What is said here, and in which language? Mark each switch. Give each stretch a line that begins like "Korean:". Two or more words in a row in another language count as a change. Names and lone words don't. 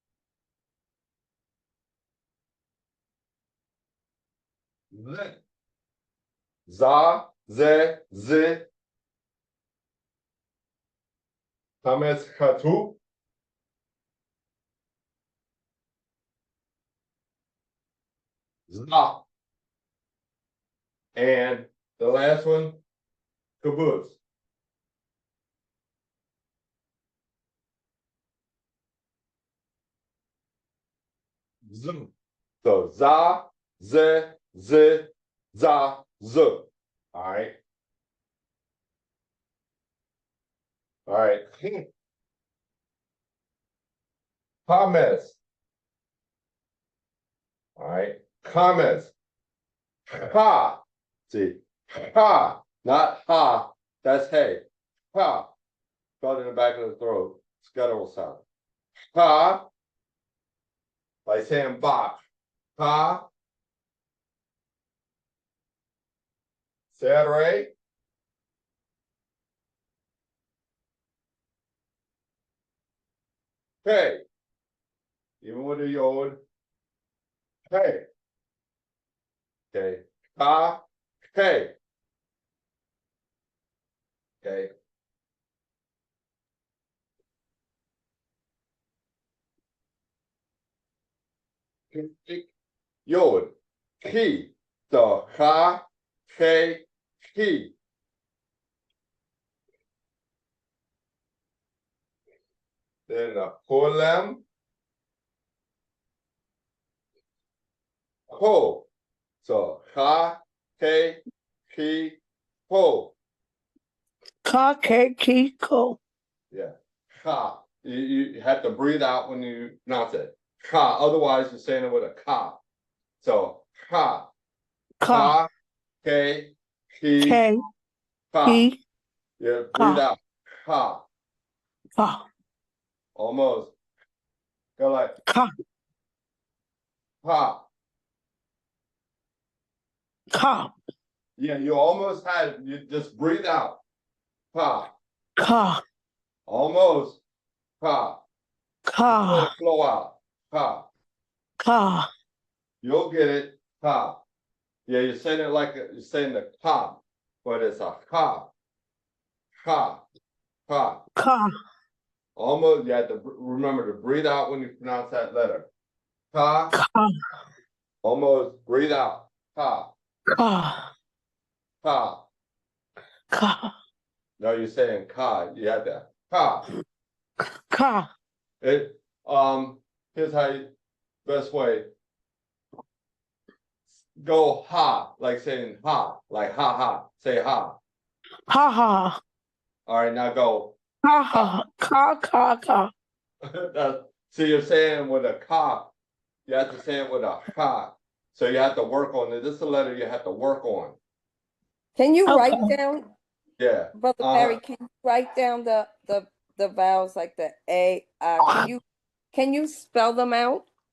Hebrew: Le. Za, ze, z. Hametz chatu. Za.
English: And the last one, kibbutz.
Hebrew: Z.
English: So za, ze, z, za, z. All right. All right. Comments. All right. Comments. Ha. See. Ha. Not ha. That's hey. Ha. Felt in the back of the throat. Guttural sound. Ha. Like saying bach. Ha. Say that right. Hey. Even with the yod. Hey. Okay. Ha. Hey. Okay. Yod. Ki. So ha. Hey. Ki. Then the cholem. Ho. So ha. Hey. Ki. Ho. Ka, ke, ki, ko. Yeah. Ka. You have to breathe out when you pronounce it. Ka. Otherwise, you're saying it with a ka. So ka. Ka, Ka. Ke. Ki. ke, Ka. ki, Yeah, breathe out. Ha. Ka. Almost. Go like Ka. ha. Ka. Yeah, you almost had you just breathe out. Ha. Ka. Almost. Ha. Just let it Ka. flow out. Ha. Ka. You'll get it. Ha. Yeah, you're saying it like you're saying the ka, but it's a ha. Ha. Ha. Ka. Almost. You have to remember to breathe out when you pronounce that letter. Ka. Ka. Almost. Breathe out. Ha. Ka. Ha. Ka. No, you're saying ka. You have that. Ka. Ka. It here's how you best way. Go ha, like saying ha, like ha ha. Say ha. Ha ha. All right, now go. Ha ha. Ka ka ka. See, you're saying with a ka, you have to say it with a ha. So you have to work on it. This is a letter you have to work on. Can you write Okay. down, Yeah. Brother Barry, can you write down the vowels like the A, can you spell them out?